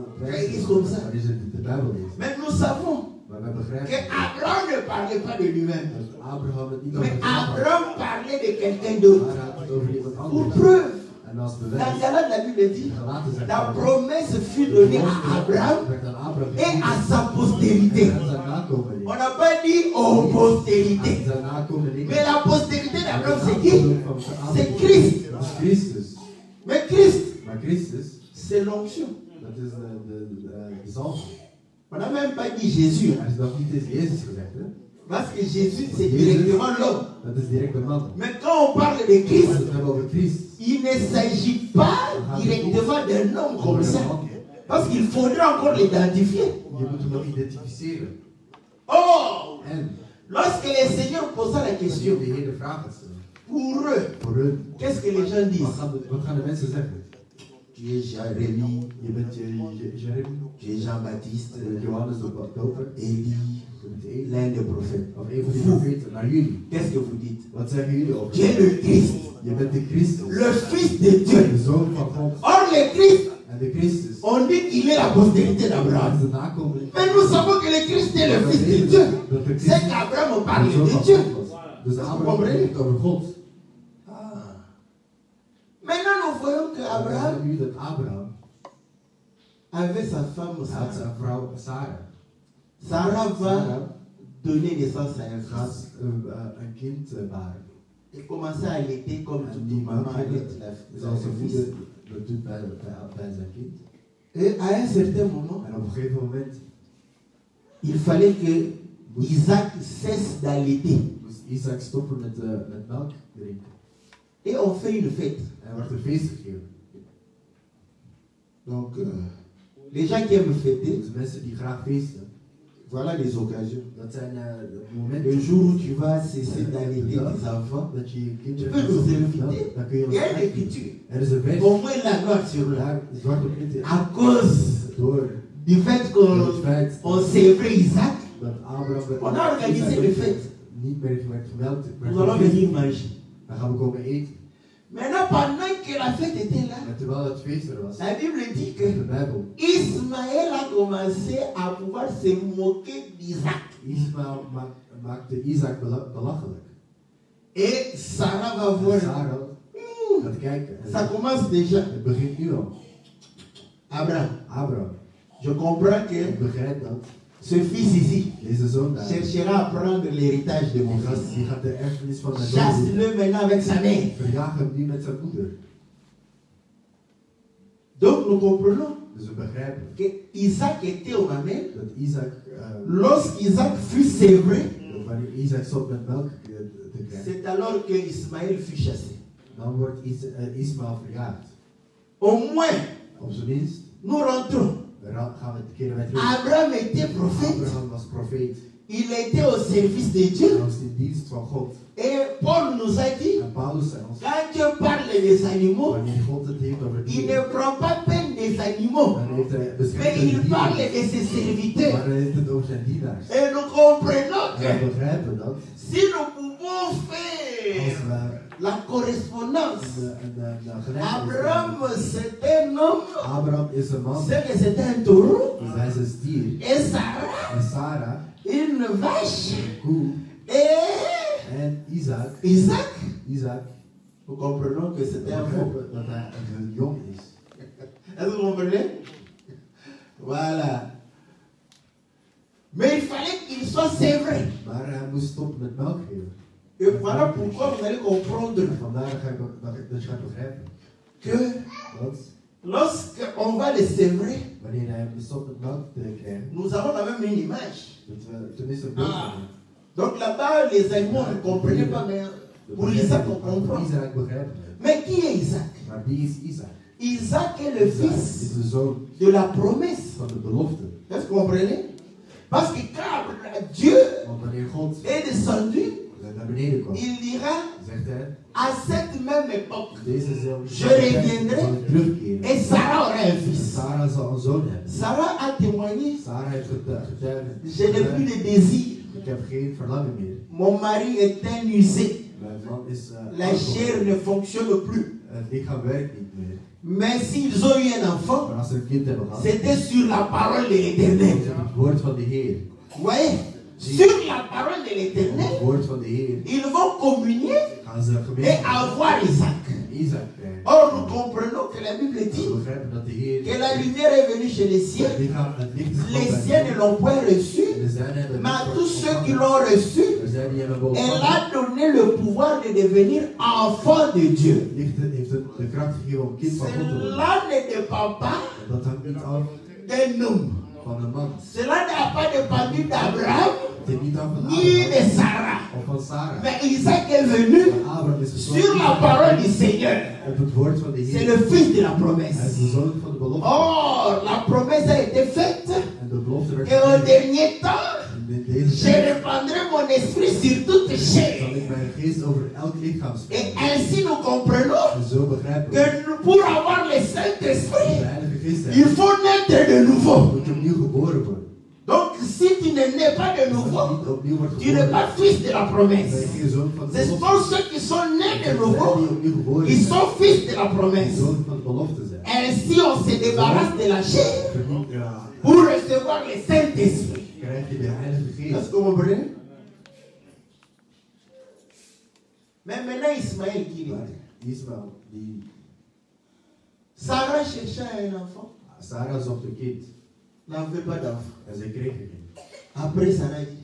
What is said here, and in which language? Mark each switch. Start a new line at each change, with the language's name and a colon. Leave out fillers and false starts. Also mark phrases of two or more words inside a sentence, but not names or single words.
Dutch: Kijk, is
French: comme ça.
Dutch: wanneer ze de Bijbel lezen.
French: Mais nous savons
Dutch: Maar wij
French: que
Dutch: begrijpen
French: Abraham ne parlait pas de lui-même.
Dutch: dat Abraham het niet
French: Mais
Dutch: over zichzelf had.
French: Abraham parlait de quelqu'un d'autre.
Dutch: Maar hij had het over iemand
French: Pour
Dutch: anders.
French: preuve,
Dutch: En als
French: dans
Dutch: bewijs,
French: Galates, la Bible dit,
Dutch: gelaten zijn
French: la promesse fut donnée à Abraham
Dutch: werd aan Abraham
French: et à sa
Dutch: en
French: postérité.
Dutch: aan zijn nakomelingen.
French: On n'a pas dit aux
Dutch: Aan
French: postérités.
Dutch: zijn nakomelingen.
French: Mais la postérité d'Abraham, c'est
Dutch: De
French: qui?
Dutch: nakomelingen van Abraham.
French: C'est Christ.
Dutch: Dat is Christus.
French: Mais Christ,
Dutch: Maar Christus,
French: c'est l'onction.
Dutch: dat is de zalving.
French: On n'a même pas dit Jésus.
Dutch: Hij is nog niet eens Jezus gezegd, hè?
French: Parce que Jésus, c'est directement l'homme.
Dutch: Dat is direct de man.
French: Mais quand on parle de Christ,
Dutch: Als we het hebben over Christus.
French: il ne s'agit pas directement d'un homme comme ça. Parce qu'il faudrait encore l'identifier.
Dutch: Je moet hem nog identificeren. Oh! En
French: Lorsque le Seigneur posa la question,
Dutch: de Heer de vraag gaat stellen.
French: pour eux,
Dutch: Voor hun.
French: qu'est-ce que les gens disent?
Dutch: Wat gaan de mensen zeggen?
French: Tu es Jérémie,
Dutch: Je bent Jeremy.
French: tu es Jean-Baptiste,
Dutch: Johannes de Doper.
French: Élie,
Dutch: Je bent Elie.
French: l'un des prophètes.
Dutch: Of een van die profeten. Naar jullie.
French: Qu'est-ce que vous dites?
Dutch: Wat zeggen jullie over?
French: Tu es le Christ,
Dutch: Je bent de Christus.
French: le Fils de Dieu.
Dutch: De zoon van God.
French: Or, le Christ,
Dutch: En de Christus.
French: on dit qu'il est la postérité
Dutch: Dat
French: d'Abraham.
Dutch: is de nakomeling.
French: Mais nous savons que le Christ est le Fils de Dieu. C'est qu'Abraham parle
Dutch: De zoon
French: de
Dutch: van
French: Dieu.
Dutch: God was. Dus Abraham spreekt over God. Ah.
French: Maintenant, nous voyons que
Dutch: En dan Abraham zeggen jullie dat Abraham
French: avait sa femme
Dutch: had Sarah. zijn vrouw Sarah.
French: Sarah va Sarah donner naissance à un
Dutch: gaat
French: fils
Dutch: een kind baren.
French: et commencer à allaiter comme
Dutch: En
French: toute
Dutch: die
French: maman
Dutch: man
French: allaite
Dutch: zoals
French: son
Dutch: een
French: fils.
Dutch: moeder dat doet bij zijn kind.
French: Et à un certain moment,
Dutch: En op een gegeven moment
French: il fallait que Isaac cesse d'allaiter.
Dutch: moest Isaac stoppen met melk drinken.
French: Et on fait une fête.
Dutch: En er wordt een feest gegeven.
French: Donc, les gens qui aiment fêter,
Dutch: Dus mensen die graag feesten,
French: voilà les occasions.
Dutch: dat zijn de
French: Le
Dutch: momenten
French: jour où tu vas cesser d'allaiter tes enfants,
Dutch: dat je je
French: tu
Dutch: kinderen
French: peux nous inviter.
Dutch: dan kun je
French: Il y a une
Dutch: ons
French: écriture.
Dutch: Er is een vers
French: Au moins la noire sur blanc.
Dutch: daar zwart op wit
French: À cause
Dutch: door
French: du fait
Dutch: het
French: qu'on
Dutch: feit
French: célébrait Isaac,
Dutch: dat Abraham
French: on a organisé le fête.
Dutch: niet meer werd gemeld.
French: Nous allons venir manger.
Dutch: Dan gaan we komen eten.
French: Maintenant, pendant que la fête était là,
Dutch: En terwijl het feest er was,
French: la Bible dit
Dutch: de
French: que
Dutch: Bijbel,
French: Ismaël a commencé à pouvoir se moquer d'Isaac.
Dutch: Ismaël maakte Isaac belachelijk.
French: Et Sarah va
Dutch: En
French: voir.
Dutch: Sarah gaat kijken. En
French: Ça commence déjà.
Dutch: het begint nu al. Abraham, Abraham,
French: je comprends que
Dutch: ik begrijp dat
French: ce fils ici
Dutch: deze zoon daar,
French: cherchera à prendre l'héritage de mon fils.
Dutch: die gaat de erfenis van mijn zoon
French: Chasse-le maintenant avec sa mère.
Dutch: verjagen hem nu met zijn moeder.
French: Donc nous comprenons
Dutch: Dus we begrijpen
French: que Isaac était au mamel.
Dutch: dat Isaac,
French: Lorsqu'Isaac fut sévré,
Dutch: wanneer Isaac stopt met melk te krijgen,
French: c'est alors que Ismaël fut chassé.
Dutch: dan wordt Ismaël verjaagd.
French: Au moins,
Dutch: Op zijn minst
French: nous rentrons.
Dutch: gaan we keren wij terug.
French: Abraham était prophète.
Dutch: Abraham was profeet.
French: Il était au service de
Dutch: Hij
French: Dieu.
Dutch: was in dienst van God.
French: Et Paul nous a dit,
Dutch: En Paulus zei ons,
French: quand Dieu parle des animaux,
Dutch: wanneer God het heeft over
French: il
Dutch: dieren,
French: ne prend pas peine des animaux,
Dutch: dan heeft hij
French: mais
Dutch: beschermd
French: il
Dutch: de
French: parle
Dutch: dieren.
French: de ses serviteurs.
Dutch: Maar hij heeft het over zijn dienaars.
French: Et nous comprenons
Dutch: En we
French: que
Dutch: begrijpen dat
French: si nous pouvons
Dutch: als
French: faire
Dutch: we
French: la correspondance,
Dutch: een gelijkenis Abraham hebben.
French: c'est un homme,
Dutch: Abraham is een man,
French: c'est que c'était un taureau,
Dutch: dus hij is een stier.
French: et Sarah,
Dutch: En Sarah,
French: une vache,
Dutch: een koe.
French: et
Dutch: En Isaac,
French: Isaac. Nous comprenons que
Dutch: we
French: c'était un faux.
Dutch: begrijpen dat hij een jong is.
French: Est-ce que vous comprenez? Voilà. Mais il fallait qu'il soit sévré.
Dutch: Maar hij moest stoppen met melk geven.
French: Et voilà pourquoi vous allez comprendre
Dutch: En vandaar dat je gaat begrijpen
French: que
Dutch: dat
French: lorsqu'on va le sévrer,
Dutch: wanneer hij stopt met melk te krijgen,
French: nous avons la même une image.
Dutch: dat we tenminste een beeld Ah. hebben.
French: Donc là-bas, les animaux ne comprenaient pas, mais pour Isaac, on comprend.
Dutch: Isaac begrijpen we.
French: Mais qui est Isaac?
Dutch: Maar wie is Isaac?
French: Isaac est le Isaac fils
Dutch: is de zoon
French: de la promesse.
Dutch: van de belofte.
French: Est-ce que vous comprenez? Parce que quand Dieu
Dutch: Want wanneer God
French: est descendu,
Dutch: naar beneden kwam,
French: il dira
Dutch: zegt hij,
French: à cette même époque,
Dutch: dezezelfde
French: Je reviendrai.
Dutch: zal ik terugkeren.
French: et Sarah aura un
Dutch: En
French: fils.
Dutch: Sarah zal een zoon hebben.
French: Sarah a témoigné,
Dutch: Sarah heeft getuigd.
French: je n'ai plus de désir.
Dutch: Ik heb geen verlangen meer.
French: Mon mari est un usé.
Dutch: Mijn man is
French: La chair ne fonctionne plus.
Dutch: het lichaam werkt niet meer.
French: Mais s'ils ont eu un enfant,
Dutch: Maar als ze een kind hebben gehad,
French: c'était sur la parole de l'Éternel.
Dutch: is het het woord van de Heer.
French: Vous voyez? Sur la parole de
Dutch: Op
French: l'Éternel,
Dutch: het woord van de Heer
French: ils vont communier
Dutch: gaan ze
French: et
Dutch: gemeente
French: avoir Isaac.
Dutch: Isaac krijgen.
French: Or, nous comprenons que la Bible
Dutch: We
French: dit
Dutch: begrijpen dat de Heer
French: que la lumière est venue chez les siens.
Dutch: het licht is
French: Les
Dutch: gekomen
French: siens
Dutch: bij
French: ne l'ont point reçu,
Dutch: hen. De zijnen hebben
French: mais à
Dutch: het
French: tous
Dutch: niet
French: ceux qui
Dutch: ontvangen.
French: l'ont reçu,
Dutch: Er zijn die hebben
French: elle
Dutch: ontvangen.
French: a donné le pouvoir de devenir enfant de Dieu.
Dutch: Het licht heeft de kracht gegeven om kind van God te worden.
French: Cela ne dépend pas
Dutch: Dat hangt niet af
French: d'un homme.
Dutch: van een man.
French: Cela n'a pas dépendu d'Abraham
Dutch: Het is niet af van
French: ni Abraham de Sarah.
Dutch: of van Sarah.
French: Mais Isaac est venu
Dutch: Maar Abraham is
French: sur
Dutch: gekomen
French: la parole du Seigneur.
Dutch: op het woord van de
French: C'est
Dutch: Heer.
French: le fils de la
Dutch: Hij is
French: promesse.
Dutch: de zoon van de belofte.
French: Or, la promesse a été faite
Dutch: En de belofte werd
French: et au
Dutch: gegeven.
French: dernier temps,
Dutch: In deze
French: je
Dutch: tijd
French: répandrai mon esprit sur toute
Dutch: zal
French: chair.
Dutch: ik mijn geest over elk lichaam
French: Et
Dutch: spreken.
French: ainsi nous comprenons
Dutch: En zo begrijpen we
French: que pour avoir le
Dutch: de
French: Saint-Esprit,
Dutch: Heilige Geest
French: il
Dutch: hebben.
French: faut naître de nouveau.
Dutch: Moet je opnieuw geboren worden.
French: Donc, si tu ne nais pas de
Dutch: Als je
French: nouveau,
Dutch: niet opnieuw wordt
French: tu n'es
Dutch: geboren,
French: pas fils de la
Dutch: dan ben
French: promesse.
Dutch: je geen zoon van de
French: Ce
Dutch: belofte.
French: sont ceux qui sont nés de
Dutch: Zij die
French: nouveau,
Dutch: opnieuw geboren
French: ils
Dutch: zijn,
French: sont fils de la
Dutch: die
French: promesse.
Dutch: zoon van de belofte zijn.
French: Ainsi, on se débarrasse de la chair
Dutch: Ja,
French: pour recevoir le Saint-Esprit.
Dutch: krijg je de Heilige
French: Est-ce
Dutch: Geest.
French: que vous comprenez? Mais maintenant, Ismaël qui
Dutch: Maar
French: est.
Dutch: Ismaël, die
French: Sarah cherchait un enfant,
Dutch: Sarah zocht een kind.
French: n'avait pas d'enfant.
Dutch: En zij kreeg een kind.
French: Après, Sarah dit,